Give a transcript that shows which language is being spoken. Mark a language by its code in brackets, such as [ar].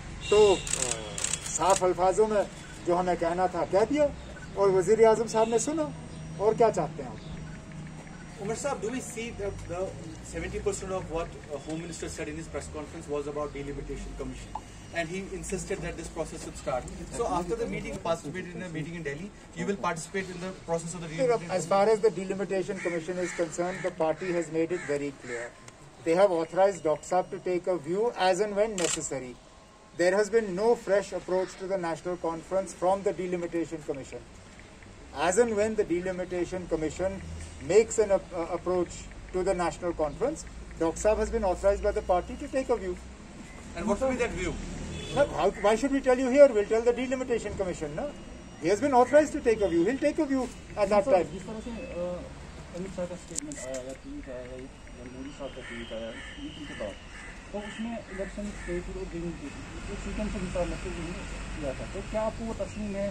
[hi] तो साफ अल्फाजों में जो हमें कहना था कह दिया और वज़ीर-ए-आज़म साहब ने सुना। और क्या चाहते हैं आप? [en] Umar Saab, do we see that the 70% of what Home Minister said in his press conference was about delimitation commission, and he insisted that this process should start. So after the meeting, participated in a meeting in Delhi, you will participate in the process of the delimitation. As far as the delimitation commission is concerned, the party has made it very clear. They have authorized Dr. Saab to take a view as and when necessary. There has been no fresh approach to the National Conference from the delimitation commission. As and when the delimitation commission makes an approach to the National Conference, Dr. Saab has been authorized by the party to take a view. And what will be that view? Why should we tell you here? We'll tell the delimitation commission. No? He has been authorized to take a view. He'll take a view at that time. [hi] जिस तरह से अमित शाह का statement आया या tweet आया या मोदी साहब का ट्वीट आया मीटिंग के बाद, तो उसमें इलेक्शन स्टेट और सीक्वेंस के हिसाब से किया था, तो क्या आपको वो तस्लीम है?